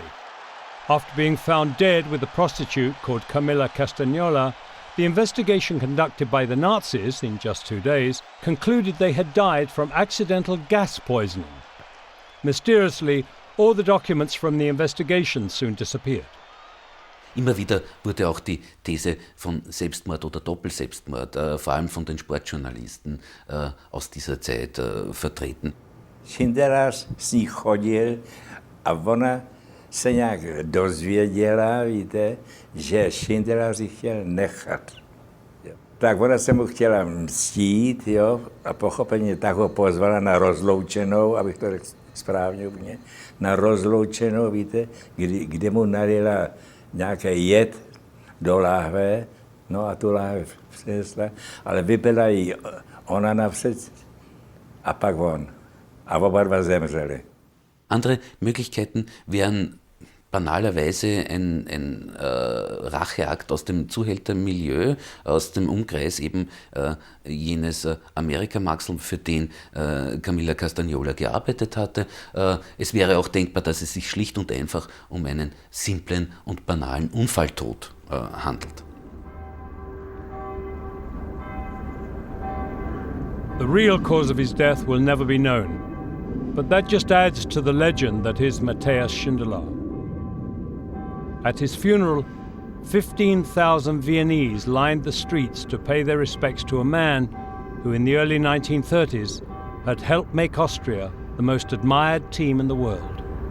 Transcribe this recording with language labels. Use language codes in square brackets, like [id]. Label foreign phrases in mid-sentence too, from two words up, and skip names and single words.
[en] After being found dead with a prostitute called Camilla Castagnola, the investigation conducted by the Nazis in just 2 days concluded they had died from accidental gas poisoning. Mysteriously, all the documents from the investigation soon disappeared. [de] Immer wieder wurde auch die These von Selbstmord oder Doppelselbstmord, vor allem von den Sportjournalisten aus dieser Zeit vertreten. [cs] Schindler s ní chodil a ona se nějak dozvěděla, víte, že Schindler si chtěl nechat. Tak ona se mu chtěla mstít, jo, a pochopení tak ho pozvala na rozloučenou, abych to řekl správně úplně, na rozloučenou, víte, kde mu nalila nějaký jed do láhve, no a tu láhve přinesla, ale vypila jí ona napřed a pak on. A oba dva zemřeli. [de] Andere Möglichkeiten wären banalerweise ein Racheakt aus dem Zuhältermilieu, aus dem Umkreis eben jenes Amerika-Maxl, für den Camilla Castagnola gearbeitet hatte. Es wäre auch denkbar, dass es sich schlicht und einfach um einen simplen und banalen Unfalltod handelt. [en] The real cause of his death will never be known, but that just adds to the legend that is Matthias Schindler. At his funeral, 15,000 Viennese lined the streets to pay their respects to a man who in the early 1930s had helped make Austria the most admired team in the world.